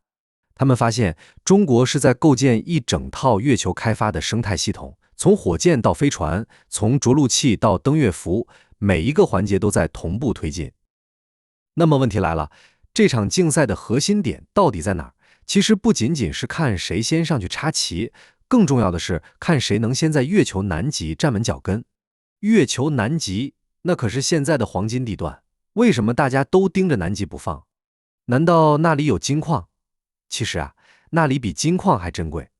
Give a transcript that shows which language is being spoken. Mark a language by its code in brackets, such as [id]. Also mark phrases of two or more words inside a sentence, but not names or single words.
[zh] 他們發現中國是在構建一整套月球開發的生態系統，從火箭到飛船，從着陸器到登月服，每一個環節都在同步推進。那麼問題來了，這場競賽的核心點到底在哪兒？其實不僅僅是看誰先上去插旗，更重要的是看誰能先在月球南極站穩腳跟。月球南極那可是現在的黃金地段，為什麼大家都盯着南極不放？難道那裡有金礦？其實啊，那裡比金礦還珍貴。